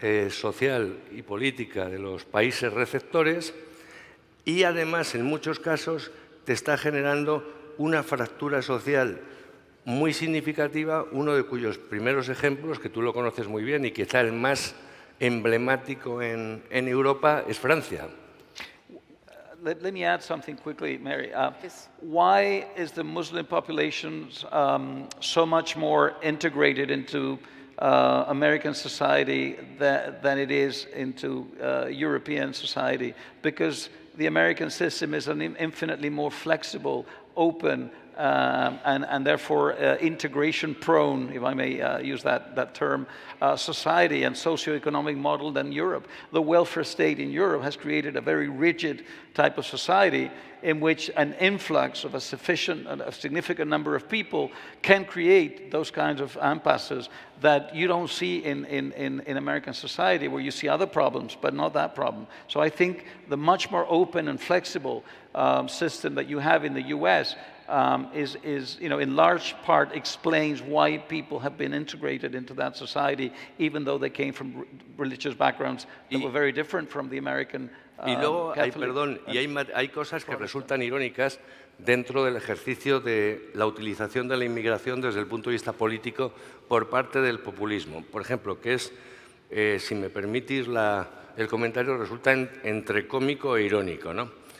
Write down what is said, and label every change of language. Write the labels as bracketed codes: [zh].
[es] social y política de los países receptores y además en muchos casos te está generando una fractura social muy significativa, uno de cuyos primeros ejemplos, que tú lo conoces muy bien y quizá el más emblemático en Europa, es Francia. [en] Let me add something quickly, Mary. Yes. Why is the Muslim population so much more integrated into American society than it is into European society? Because the American system is an infinitely more flexible, open, and therefore integration prone, if I may use that term, society and socioeconomic model than Europe. The welfare state in Europe has created a very rigid type of society in which an influx of a significant number of people can create those kinds of impasses that you don't see in American society, where you see other problems, but not that problem. So I think the much more open and flexible system that you have in the US is, you know, in large part explains why people have been integrated into that society, even though they came from religious backgrounds that were very different from the American [es] Y luego [en] Catholic, [es] hay cosas que resultan irónicas dentro del ejercicio de la utilización de la inmigración desde el punto de vista político por parte del populismo. Por ejemplo, que es, si me permitís el comentario, resulta entre cómico e irónico, ¿no?